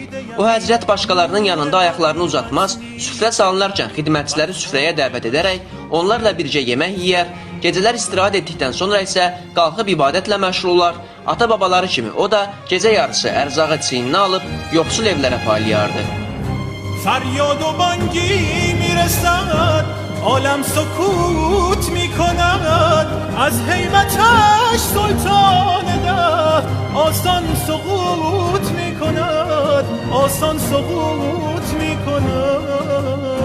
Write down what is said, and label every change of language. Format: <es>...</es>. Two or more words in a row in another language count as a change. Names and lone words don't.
<az>O həzrət başqalarının yanında ayaqlarını uzatmaz, süfrə salınarkən xidmətçiləri süfrəyə dəvət edərək onlarla bircə yemək yeyər, gecələr istirahat etdikdən sonra isə qalxıb ibadətlə məşğul olar. Ata-babaları kimi o da gecə yarısı ərzağı çiyninə alıb yoxsul evlərə paylayardı.</az> <fa>فریاد و بانگی میرسد عالم سکوت میکند از هیبتش سلطان ده آسان سقوط میکند آسان سقوط میکند</fa>